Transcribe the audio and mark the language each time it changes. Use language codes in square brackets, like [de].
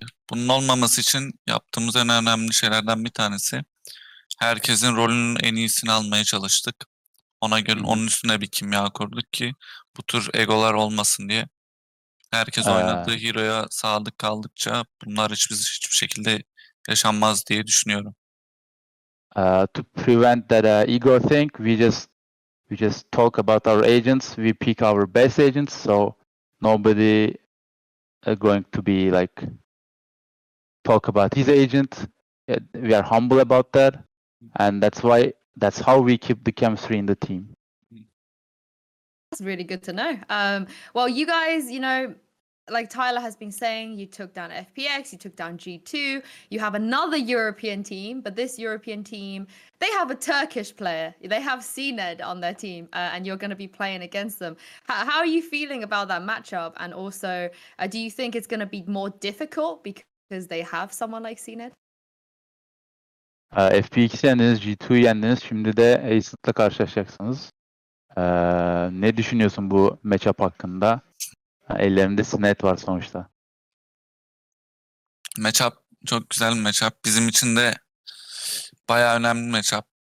[tr] Bunun olmaması için yaptığımız en önemli şeylerden bir tanesi, herkesin rolünün en iyisini almaya çalıştık. Ona göre onun üstüne bir kimya kurduk ki bu tür egolar olmasın diye. Herkes oynadığı hero'ya sadık kaldıkça bunlar hiçbir şekilde yaşanmaz diye düşünüyorum. [en] To prevent that ego thing, we just talk about our agents. We pick our best agents, so nobody going to be like talk about his agent. We are humble about that, and that's how we keep the chemistry in the team. That's really good to know. Well, you guys, like Tyler has been saying, you took down FPX, you took down G2, you have another European team, but this European team, they have a Turkish player. They have cNed on their team, and you're going to be playing against them. How are you feeling about that matchup? And also, do you think it's going to be more difficult because they have someone like cNed? [tr] FPX'i yendiniz, G2'yu yendiniz. Şimdi de Acend'la karşılaşacaksınız. Ne düşünüyorsun bu matchup hakkında? Ellerinde cNed var sonuçta. Matchup çok güzel bir matchup. Bizim için de bayağı önemli bir matchup.